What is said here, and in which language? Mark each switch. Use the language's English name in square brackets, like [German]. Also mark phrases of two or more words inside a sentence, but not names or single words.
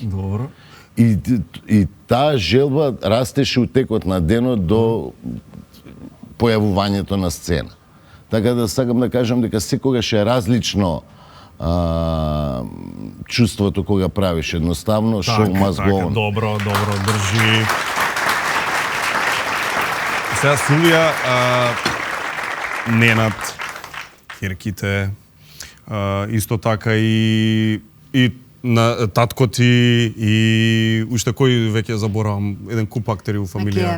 [Macedonian] Добро. И таа желба растеше у текот на денот до појавувањето на сцена. Така да сакам да кажам дека секогаш е различно чувството кога правиш едноставно [English] show must go on. [Macedonian] Добро, држи. Сега Сулија, Ненад, Керките, исто така и на татко ти и уште кој веќе заборавам, еден куп актери у фамилија.